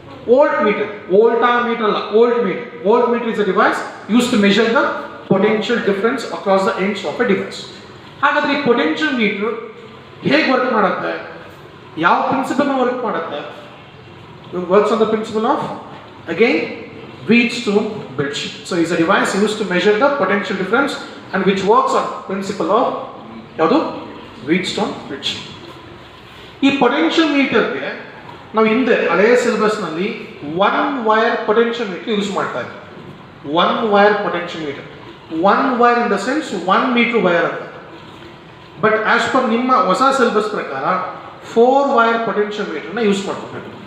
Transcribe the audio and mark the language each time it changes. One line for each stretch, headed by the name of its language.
English: volt meter,
Kannada: ವೋಲ್ಟಾ metre ಅಲ್ಲ,
English: Volt meter. Volt meter is a device use to measure the potential difference across the ends of a device.
Kannada: ಹಾಗಾದ್ರೆ ಈ potential metre ಹೇಗೆ work ಮಾಡುತ್ತೆ? ಯಾವ principal work ಮಾಡುತ್ತೆ?
English: It works on the principle of, again, Wheatstone bridge. So it's a device used to measure the potential difference and which works on principle of
Kannada: ಯಾವುದು?
English: Wheatstone bridge.
Kannada: ಈ potential ಮೀಟರ್ಗೆ ನಾವು ಹಿಂದೆ ಹಳೆಯ ಸಿಲೆಬಸ್ನಲ್ಲಿ 1 wire potential metre use ಮಾಡ್ತಾ ಇದ್ವಿ.
English: 1 wire potential meter, 1 wire in the sense 1 meter wire ಅಂತ. But as per
Kannada: ನಿಮ್ಮ ಹೊಸ ಸಿಲೆಬಸ್ ಪ್ರಕಾರ 4 wire ಪೊಟೆನ್ಷಿಯಲ್ ಮೀಟರ್ನ ಯೂಸ್ ಮಾಡ್ಕೋಬೇಕು.